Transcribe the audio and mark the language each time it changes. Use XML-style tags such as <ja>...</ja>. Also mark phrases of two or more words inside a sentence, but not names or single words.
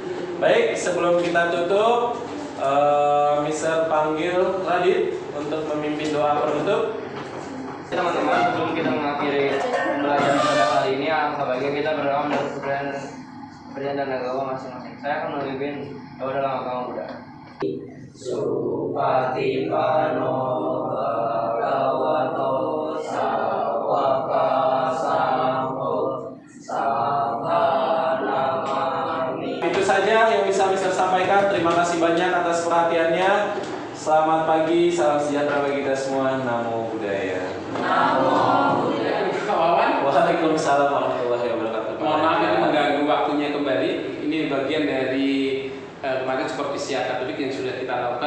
<id>Baik, sebelum kita tutup, Mister panggil Radit untuk memimpin doa penutup. Teman-teman, sebelum kita mengakhiri pembelajaran pada hari ini, alangkah baiknya kita berdoa menurut kepercayaan dan agama masing-masing. Saya akan memimpin doa dalam agama Buddha.</id> <pi>Supatipano bhagavato sawaka sangho saranamami.</pi> <id>Itu saja yang bisa Mister sampaikan. Terima kasih banyak atas perhatiannya. Selamat pagi, salam sejahtera bagi kita semua.</id> <pi>Namo Buddhaya. Namo Buddhaya.</pi> <id>Pak Wawan.</id> <ar>وعليكم السلام ورحمة الله وبركاته.</ar> <id>Mohon maaf ini mengganggu waktunya kembali. Ini bagian dari kemarin supervisi akademik yang sudah kita lakukan.</id>